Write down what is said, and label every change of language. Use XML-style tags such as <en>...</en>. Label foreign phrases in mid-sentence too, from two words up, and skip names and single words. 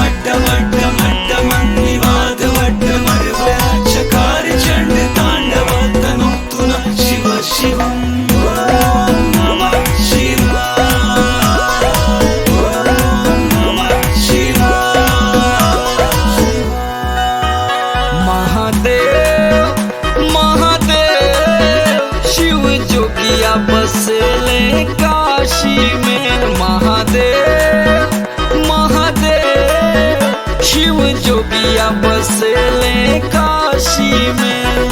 <sa>डमड्डमड्डमड्डमन्निवादवड्डमर्वया चकार चंड तांडव तनोतु नः शिव शिवम्। ॐ नमः शिवाय, ॐ नमः शिवाय।</sa> <bho>महादेव महादेव शिव जोगिया बसले काशी में। महादेव महादेव शिव जोगिया बसले काशी में।</bho>